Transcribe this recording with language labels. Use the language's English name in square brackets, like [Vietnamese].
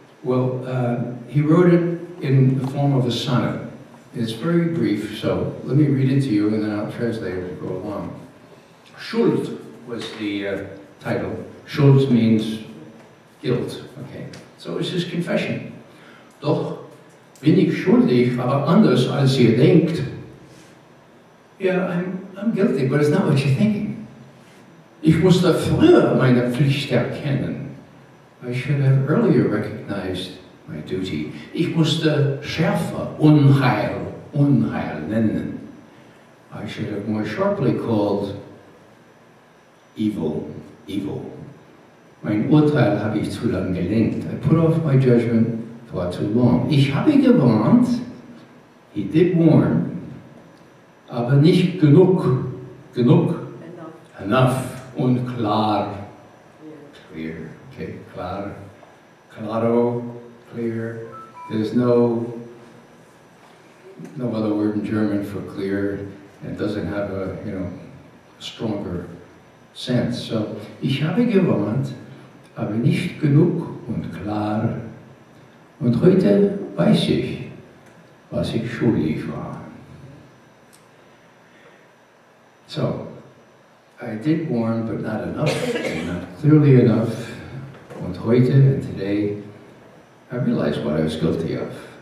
[English] Well, he wrote it in the form of a sonnet. It's very brief, so let me read it to you and then I'll translate it as we go along. Schuld was the title. Schuld means guilt, okay? So it's his confession. [German] Doch bin ich schuldig, aber anders als ihr denkt. [English] Yeah, I'm guilty, but it's not what you're thinking. [German] Ich musste früher meine Pflicht erkennen. [English] I should have earlier recognized my duty. [German] Ich musste schärfer Unheil nennen. [English] I should have more sharply called evil. [German] Mein Urteil habe ich zu lang gelenkt. [English] I put off my judgment far too long. [German] Ich habe gewarnt. [English] He did warn. [German] Aber nicht genug. [English] Enough. [German] Und klar. [English] Clear. [German] Okay, klar. [Spanish] Claro. [German] Clear. [English] There's no other word in German for clear. And it doesn't have a, stronger sense. [German] So, ich habe gewarnt, aber nicht genug und klar. Und heute weiß ich, was ich schuldig war. [English] So, I did warn, but not enough, and not clearly enough. [German] Und heute, [English] and today, I realized what I was guilty of.